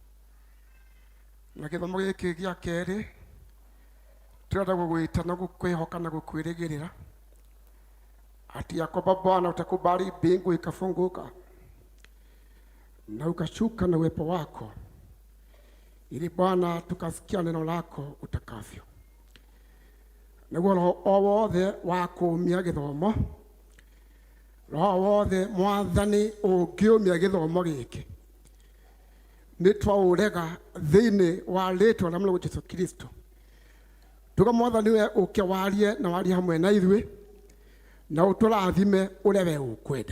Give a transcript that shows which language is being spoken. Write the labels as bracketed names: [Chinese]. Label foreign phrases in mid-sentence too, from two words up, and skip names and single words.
[Kikuyu] Na gĩthomo gĩkĩ gĩa kerĩ tũrenda gũgwĩta na gũkwĩhoka na gũkwĩrĩgĩrĩra ati [Swahili] ya kwamba Bwana utakubali mbingu ikafunguka na ukashuka na uwepo wako, ili Bwana tukasikia neno lako utakavyo. [Kikuyu] Naguo roho wothe wa kũũmia gĩthomo, roho wothe Mwathani ũngĩũmia gĩthomo gĩkĩ, nĩ twaũrega thĩinĩ wa rĩĩtwa rĩa Mwathani Jesũ Kristo. Tuga Mwathani we ũke warie na warie hamwe na ithuĩ na ũtũrathime ũrĩa we ũkwenda.